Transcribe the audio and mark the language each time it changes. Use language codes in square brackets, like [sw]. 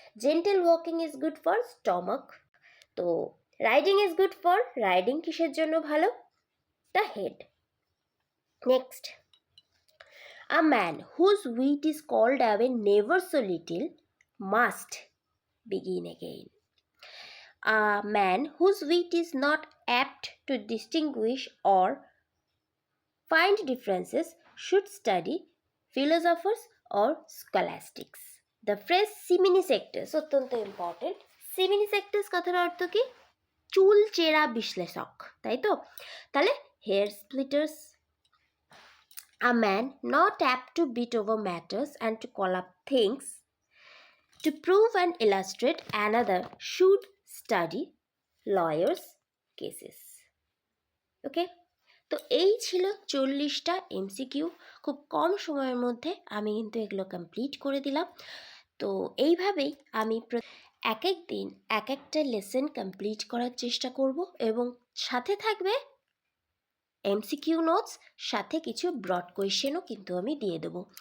[en] Gentle walking is good for stomach. তো riding is good for, [bn] riding কিসের জন্য ভালো? [en] The head. Next, a man whose wit is called away never so little must begin again. A man whose wit is not apt to distinguish or find differences should study philosophers or scholastics. The phrase [bn] seminisectus অত্যন্ত important. সেমিনিসেক্টাস কথার অর্থ কি? চুল চেরা বিশ্লেষক, তাই তো? তাহলে hair স্প্লিটার্স। [en] A man not apt to beat over matters and to call up things to prove and illustrate another should study lawyers cases. [bn] ওকে, তো এই ছিল 40টা এমসিকিউ। খুব কম সময়ের মধ্যে আমি কিন্তু এগুলো কমপ্লিট করে দিলাম। তো এইভাবেই আমি এক এক দিন এক একটা লেসন কমপ্লিট করার চেষ্টা করব, এবং সাথে থাকবে এমসিকিউ নোটস, সাথে কিছু ব্রড কোয়েশ্চেনও কিন্তু আমি দিয়ে দেবো।